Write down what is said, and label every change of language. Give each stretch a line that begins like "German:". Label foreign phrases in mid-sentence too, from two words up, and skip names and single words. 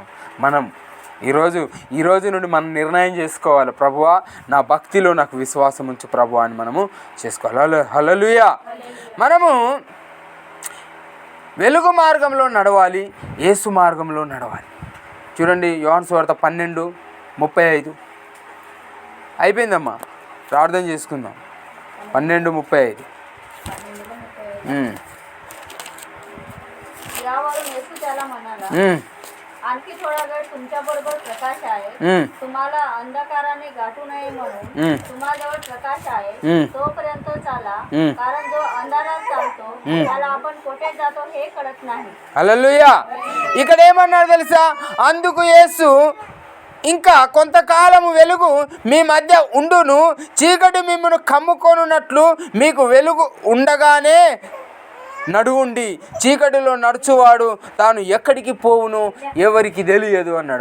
Telugu: మనం ఈ రోజు నుండి మనం నిర్ణయం చేసుకోవాలి, ప్రభువా నా భక్తిలో నాకు విశ్వాసం ఉంచు ప్రభువా అని మనము చేసుకోవాలి. హల్లెలూయా. మనము వెలుగు మార్గంలో నడవాలి, యేసు మార్గంలో నడవాలి. చూడండి, యోహాను సువార్త 12:35 అయిపోయిందమ్మా. ప్రార్థన చేసుకుందాం. 12:35.
Marathi: आणखी थोडा वेळ तुमच्याबरोबर प्रकाश आहे, तुम्हाला अंधकाराने गाठू नये म्हणून तुम्हाजवळ प्रकाश आहे तोपर्यंत चाला, कारण जो अंधारात चालतो त्याला आपण कोठे जातो हे कळत नाही.
Telugu: హల్లెలూయా. ఇక్కడ ఏమన్నాడు తెలుసా? అందుకు యేసు ఇంకా కొంతకాలము వెలుగు మీ మధ్య ఉండును, చీకటి మిమ్మల్ని కమ్ముకొనున్నట్లు మీకు వెలుగు ఉండగానే నడువుండి, చీకటిలో నడుచువాడు తాను ఎక్కడికి పోవును ఎవరికి తెలియదు అన్నాడు.